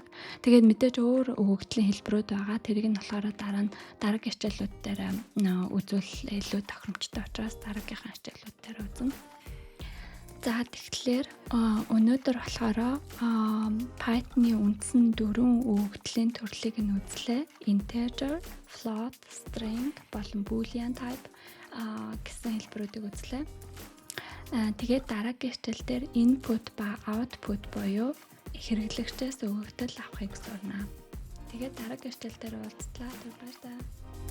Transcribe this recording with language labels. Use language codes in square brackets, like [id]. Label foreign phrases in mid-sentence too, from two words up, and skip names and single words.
[mn] Тэгээд мэдээж өөр өгөгдлийн хэлбэрүүд байгаа. Тэрийг нь болохоор дараагийн хичээлүүд дээр үзүүл илүү тохиромжтой учраас дараагийнхаа хичээлүүд дээр үзнэ. За тэгэхээр өнөөдөр болохоор Python-ы үндсэн 4 өгөгдлийн төрлийг нь үзлээ. [en] Integer, float, string [mn] болон [en] boolean type [mn] гэсэн хэлбэрүүдийг үзлээ. Тэгээд дараагийн хичээл дээр input ба output буюу хэрэглэгчээс өгөгдөл авахыг сурна. Тэгээд дараагийн хичээл дээр уулзлаа. Баярлалаа.